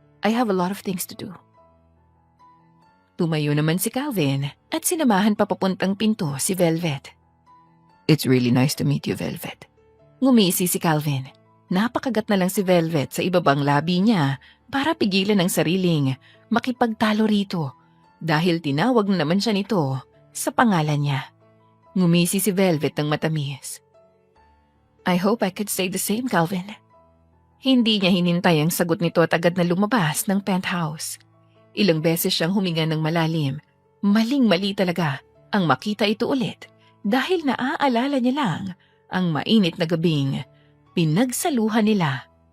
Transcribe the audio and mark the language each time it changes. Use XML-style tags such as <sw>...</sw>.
<en>I have a lot of things to do.</en> <tl>Tumayo naman si Calvin at sinamahan pa papuntang pinto si Velvet.</tl> <en>It's really nice to meet you, Velvet.</en> <tl>Ngumisi si Calvin. Napakagat na lang si Velvet sa ibabang labi niya para pigilan ang sariling makipagtalo rito dahil tinawag na naman siya nito sa pangalan niya. Ngumisi si Velvet ng matamis.</tl> <en>I hope I could say the same, Calvin.</en> <tl>Hindi niya hinintay ang sagot nito at agad na lumabas ng penthouse. Ilang beses siyang huminga ng malalim. Maling-mali talaga ang makita ito ulit dahil naaalala niya lang ang mainit na gabing pinagsaluhan nila.</tl>